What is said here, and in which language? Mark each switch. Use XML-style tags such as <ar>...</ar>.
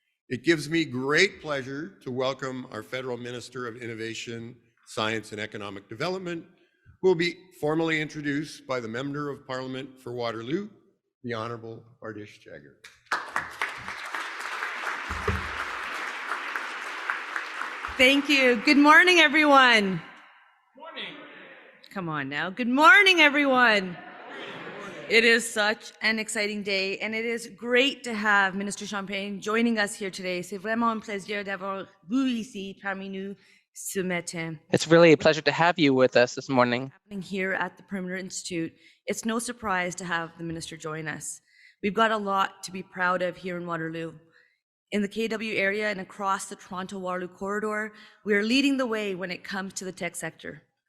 <en>It gives me great pleasure to welcome our Federal Minister of Innovation, Science and Economic Development, who will be formally introduced by the Member of Parliament for Waterloo, the Honourable François-Philippe Champagne. Thank you. Good morning, everyone. Morning. Come on now. Good morning, everyone. It is such an exciting day, and it is great to have Minister Champagne joining us here today.</en> <fr>C'est vraiment un plaisir d'avoir vous ici parmi nous ce matin.</fr> <en>It's really a pleasure to have you with us this morning. Happening here at the Perimeter Institute, it's no surprise to have the minister join us. We've got a lot to be proud of here in Waterloo. In the KW area and across the Toronto-Waterloo corridor, we are leading the way when it comes to the tech sector.</en>